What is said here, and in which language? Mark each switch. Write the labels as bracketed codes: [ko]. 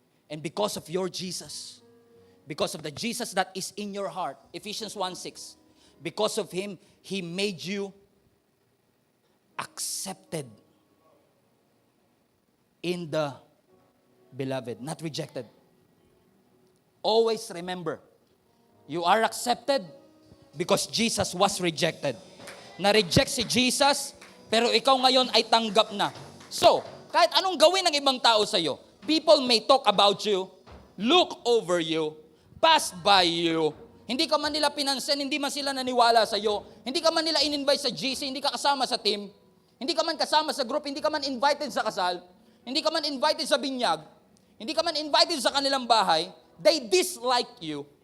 [en] And because of your Jesus, because of the Jesus that is in your heart, Ephesians 1:6, because of Him, He made you accepted in the beloved, not rejected. Always remember, you are accepted because Jesus was rejected. [tl] Na-reject si Jesus, Pero ikaw ngayon ay tanggap na. So, kahit anong gawin ng ibang tao sa'yo, [en] people may talk about you, look over you, pass by you. [tl] Hindi ka man nila pinansin, hindi man sila naniwala sa'yo, hindi ka man nila in-invite sa GC, hindi ka kasama sa team, hindi ka man kasama sa group, hindi ka man invited sa kasal, hindi ka man invited sa binyag, hindi ka man invited sa kanilang bahay, [en] they dislike you.